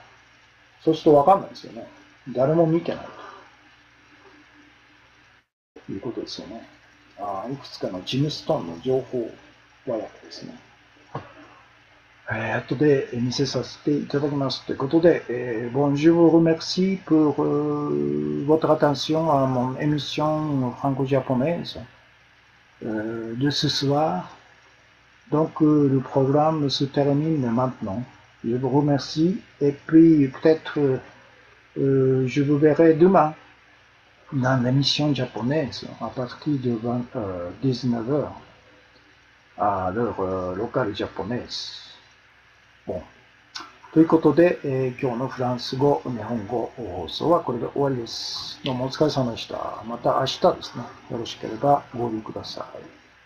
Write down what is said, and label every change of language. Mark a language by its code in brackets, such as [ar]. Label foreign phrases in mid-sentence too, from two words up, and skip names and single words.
[ja] そうするとわかんないですよね。誰も見てないということですよね。いくつかのジムストーンの情報和訳ですね。後で見せさせていただきますということで、 [fr] bon, je vous remercie pour votre attention à mon émission franco-japonaise de ce soir. Donc, le programme se termine maintenant. Je vous remercie et puis peut-être je vous verrai demain dans l'émission japonaise à partir de 19h à l'heure locale japonaise. Bon. [ja] ということで、今日のフランス語、日本語放送はこれで終わりです。どうもお疲れ様でした。また明日ですね。よろしければご利用ください。